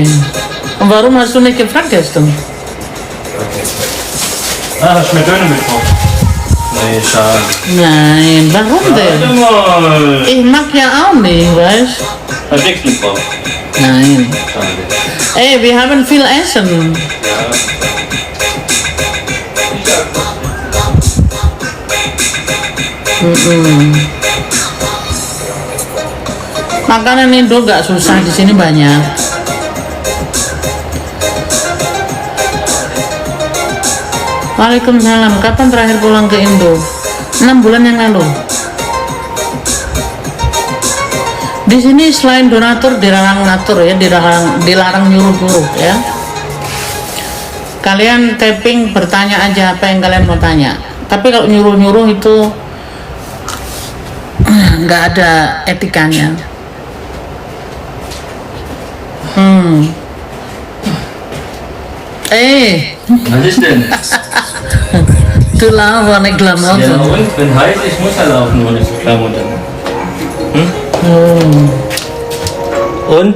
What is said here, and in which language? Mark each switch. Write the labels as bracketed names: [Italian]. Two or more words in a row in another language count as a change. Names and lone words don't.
[German] Und warum hast du nicht gefragt gestern? Ah, hast du mir Döner mitgebracht? Nee, schade. Nein, warum denn? Warte mal. Ich mag ja auch nicht, weißt Hast du nichts mitgebracht? Nein. Schade. Ey, wir haben viel Essen. [Indonesian] Makanan Indo gak susah, di sini banyak. Waalaikumsalam. Kapan terakhir pulang ke Indo? 6 bulan yang lalu. Di sini selain donatur dilarang ngatur ya, dilarang nyuruh-nyuruh ya. Kalian tapping bertanya aja apa yang kalian mau tanya. Tapi kalau nyuruh-nyuruh itu nggak ada etikanya. [German] Was ist denn? Du laufen nicht Ja, Klamotten. und? Wenn heiß ist, muss er laufen, ohne Klamotten. Und?